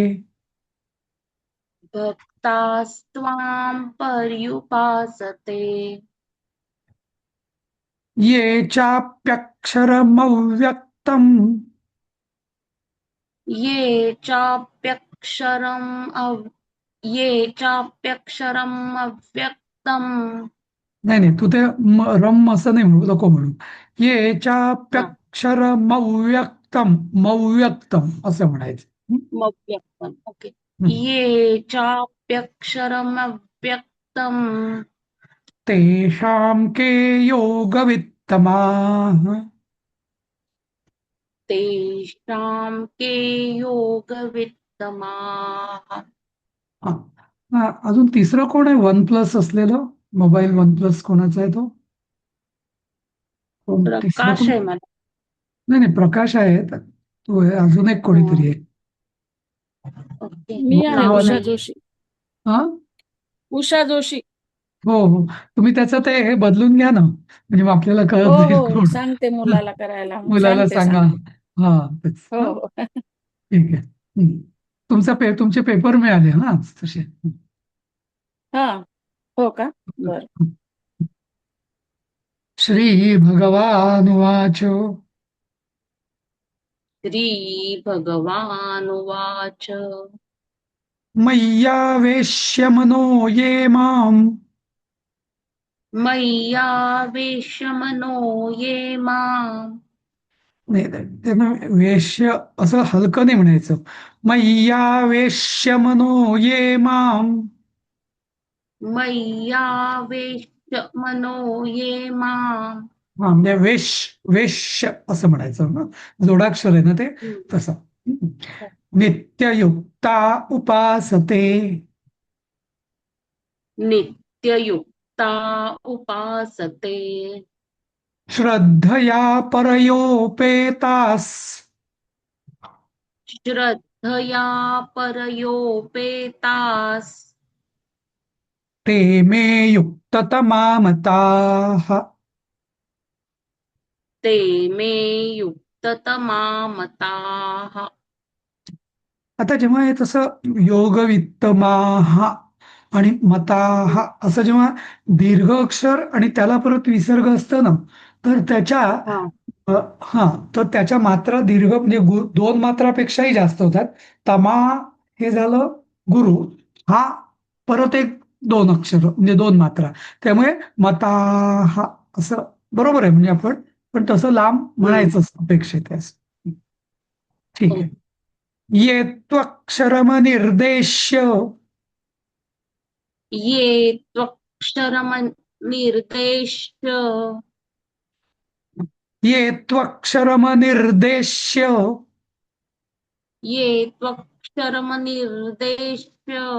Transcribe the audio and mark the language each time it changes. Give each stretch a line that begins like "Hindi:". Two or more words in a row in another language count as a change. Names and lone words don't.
Sanskrit: भक्तास्त्वां पर्युपासते ये चाप्यक्षरमव्यक्तम् ये चाप्यक्षरम् ये चाप्यक्षरम् अव्यक्तम्.
Marathi: नाही नाही, तू ते रम असं नाही म्हणू नको म्हणू.
Sanskrit: ये
Marathi: हा.
Sanskrit: चाप्यक्षरमव्यक्तम मव्यक्तम
Marathi: असं म्हणायचं. हं?
Sanskrit: मव्यक्तम्. ओके. हं. ये चाप्यक्षरम् अव्यक्तम्. तेषां के योगवित्तमाः. तेषां के योगवित्तमाः.
Marathi: हा. हा, अजून तिसरं कोण आहे वन प्लस असलेलं? मोबाईल वन प्लस कोणाचा आहे तो? कोण तिसरं प्रकाश कोण? आहे मला. नाही नाही, प्रकाश आहे. तो आहे, अजून एक हं. कोणीतरी आहे. ओके. मी आहे नाव उषा नाहीये. जोशी. हा, उषा जोशी. हो हो. तुम्ही त्याचं ते हे बदलून घ्या ना, म्हणजे मग आपल्याला हो कळत जाईल हो, कोण. सांगते मुलाला करायला. मुलाला सांगते सांगा. सांगते. हा, तेच. हो हा, हो. ठीक आहे. तुमचे पेपर मिळाले हा तसे. हा. हो का. बर.
Sanskrit: श्री भगवानुवाच. श्रीभगवानुवाच. मय्यावेश्य मनो ये माम्. मय्यावेश्य मनो ये माम्.
Marathi: नाही नाही, त्यांना वेश्य असं हलकं नाही म्हणायचं.
Sanskrit: मय्यावेश्य मनो ये माम. मय्यावेश्य मनो ये माम.
Marathi: हा म्हणजे वेश्य असं म्हणायचं ना, जोडाक्षर आहे ना ते, हम्म. तसं.
Sanskrit: नित्ययुक्ता उपासते नित्ययुक्ता उपासते. श्रद्धया परयोपेतास श्रद्धया परयोपेतास. ते मे युक्ततमा मताः. ते मे युक्ततमा मताः.
Marathi: आता जेव्हा हे तसं योगवित्तमाः आणि मताः असं जेव्हा दीर्घ अक्षर आणि त्याला परत विसर्ग असतं ना, तर त्याच्या हा. हा, तर त्याच्या मात्रा दीर्घ म्हणजे दोन मात्रापेक्षाही जास्त होतात. तमा हे झालं गुरु, हा परत एक दोन अक्षर म्हणजे दोन मात्रा, त्यामुळे मताः असं बरोबर आहे. म्हणजे आपण पण तसं लांब म्हणायचं अपेक्षित आहे असं. ठीक आहे.
Sanskrit: ये त्वक्षरमनिर्देश्य ये त्वक्षरमनिर्देश्य. ये त्वक्षरमनिर्देश्य ये त्वक्षरमनिर्देश्य.